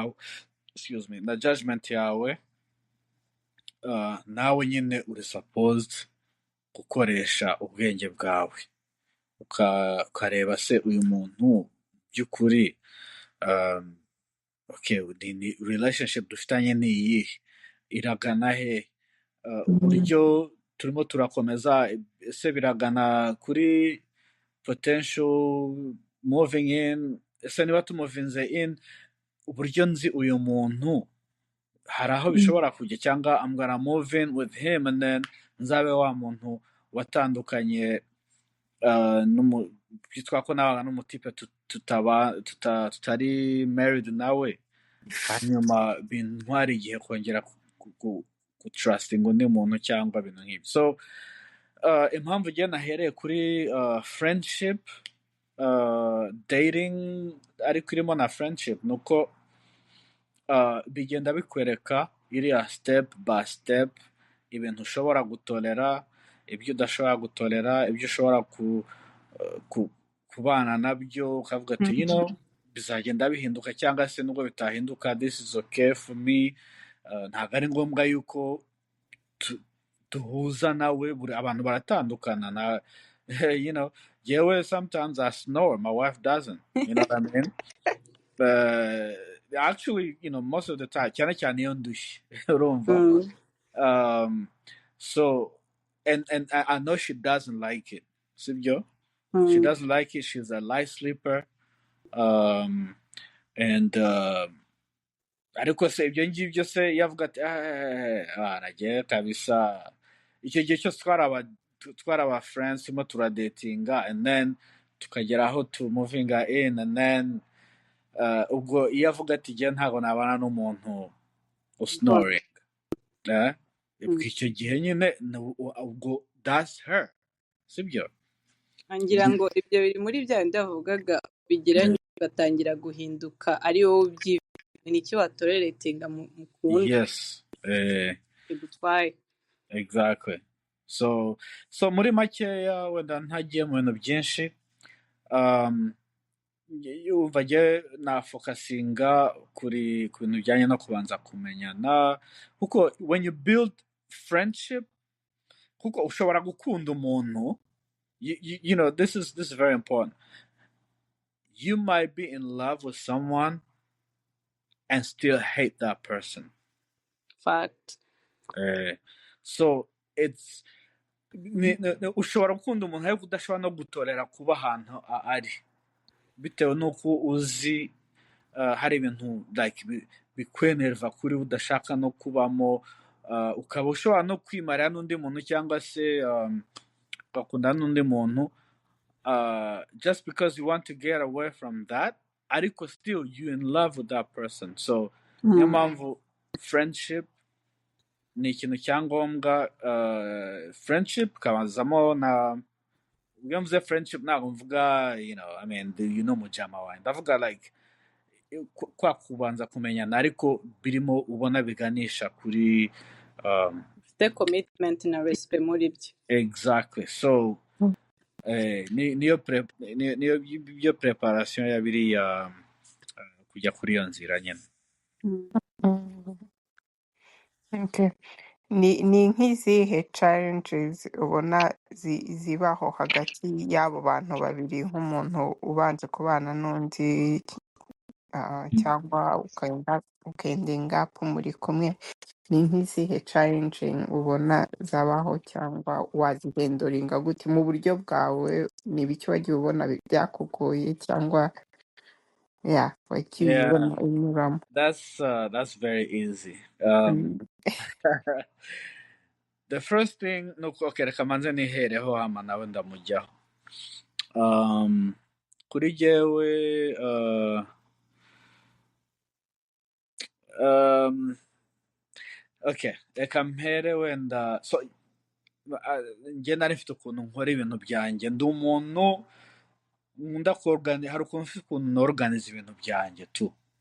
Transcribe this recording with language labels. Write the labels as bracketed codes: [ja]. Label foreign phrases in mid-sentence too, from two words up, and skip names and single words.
[rw] yawe, nawe nyine uri supposed gukoresha ubwenge bwawe, ukareba se uyu muntu by'ukuri, okay, ni relationship dufitanye ni iyihe, iragana he, uburyo turimo turakomeza, ese biragana kuri [en] potential moving in, [rw] ese niba tumuvinze in, uburyo nzi uyu muntu hari aho bishobora kujya, cyangwa [en] I'm gonna move in with him and then [rw] nzabe wa muntu watandukanye byitwa ko nabaga n'umutipe tutari married nawe, hanyuma bintwara igihe kongera trusting undi muntu cyangwa ibintu nk'ibyo. So impamvu igihe nahereye kuri [en] friendship, dating [rw] ariko irimo na friendship, ni uko bigenda bikwereka iriya [en] step by step [rw] ibintu ushobora gutolera, ibyo udashobora gutolera, ibyo ushobora kubana nabyo ukavuga ati bizagenda bihinduka, cyangwa se nubwo bitahinduka, [en] this is okay for me. [rw] Ntabwo ari ngombwa yuko duhuza nawe, abantu baratandukana yewe [en] sometimes I snore, my wife doesn't, you know what I mean? Actually, most of the time, [rw] cyane cyane iyo ndushye urumva. [en] So and I know she doesn't like it, sibyo. She doesn't like it. She's a light sleeper, and [rw] ariko se ibyo ngibyo se yavuga ati nagiye kabisa, icyo gihe cyose twari aba friends, turimo turadetinga, [en] and then [rw] tukagera aho [en] to moving in, and then [rw] ubwo iyo avuga ati igihe ntabwo nabana n'umuntu usnoring, icyo gihe nyine ubwo [en] that's her, [rw] sibyo. ngira ngo ibyo biri muri bya bindi bavugaga bigiranye batangira guhinduka ari wowe ubyibye, nicyo watoleretinga mu kundi. [en] Yes, [rw] bigutwaye. [en] Exactly. So [rw] muri makeya wenda ntagiye mu bintu byinshi, yumva njye nafokasinga ku bintu bijyanye no kubanza kumenyana, kuko [en] when you build friendship, [rw] kuko ushobora gukunda umuntu, [en] you know, this is very important. You might be in love with someone and still hate that person. Fact. So it's [rw] ushobora gukunda umuntu ariko udashobora no gutolera kuba ahantu ari, bitewe n'uko uzi hari ibintu like bikwenerva kuri udashaka no kubamo, ukaba ushobora no kwimarira n'undi muntu, cyangwa se ugakunda n'undi muntu [en] just because you want to get away from that, [rw] ariko [en] still you in love with that person. [rw] So niyo mpamvu friendship ni ikintu cyangombwa. Friendship kabazamo na iyo mvuze friendship ntabwo mvuga [en] I mean [rw] mujama wawe, ndavuga like kwa kubanza kumenyana ariko birimo ubona biganisha kuri [en] the commitment [rw] na respect muri byo. [en] Exactly. [rw] So niyo preparation ya biriya kujya kuri iyo nzira nyine. [en] Okay. [rw] Ni nk'izihe challenges ubona zibaho hagati y'abo bantu babiri, nk'umuntu ubanza kubana n'undi cyangwa ukendinga up muri kumwe, ni nk'izihe challenging ubona zabaho cyangwa wazigendoringa gute mu buryo bwawe? Ni ibiki wagiye ubona byakugoye cyangwa wagiye ubona unyuramo? [en] That's very easy. The first thing [rw] nuko reka manze nihereho hama nawe ndamujyaho. Kuri jyewe okay, reka mpere wenda, so njye nari mfite ukuntu nkora ibintu byanjye, ndi umuntu nkunda hari ukuntu mfite ukuntu norganiza ibintu byanjye tu.